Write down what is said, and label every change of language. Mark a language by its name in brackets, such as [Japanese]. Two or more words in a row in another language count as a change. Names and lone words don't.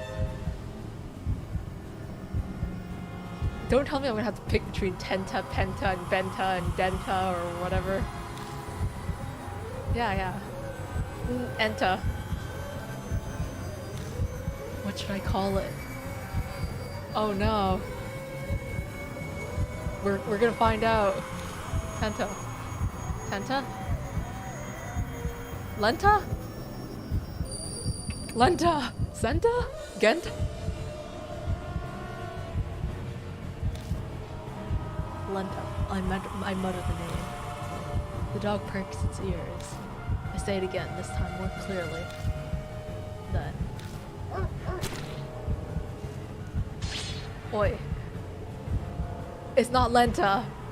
[English] Don't tell me I'm gonna have to pick between Tenta, Penta, and Benta, and Denta, or whatever. Yeah. Enta. What should I call it? Oh no. We're gonna find out. Tenta. Tenta? Lenta? Lenta? Senta? Gent? Lenta. I muttered the name. The dog perks its ears. I say it again, this time more clearly. Then. Oi. It's not Lenta!